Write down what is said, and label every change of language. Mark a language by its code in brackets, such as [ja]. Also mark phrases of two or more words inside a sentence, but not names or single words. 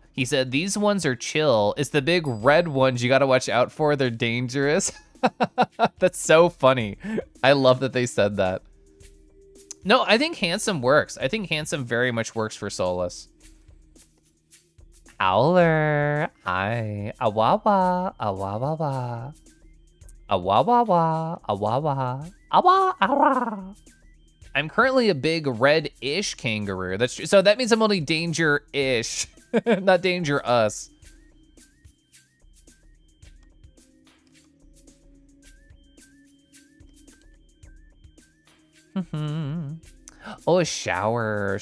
[en] He said, these ones are chill. It's the big red ones you gotta watch out for. They're dangerous. That's so funny. I love that they said that. No, I think handsome works. I think handsome very much works for Solus. Owler, I, awawa, awawa, awawa, awawa, awa, awa. I'm currently a big red-ish kangaroo. That's true. So that means I'm only danger-ish, not danger us. Oh, a shower.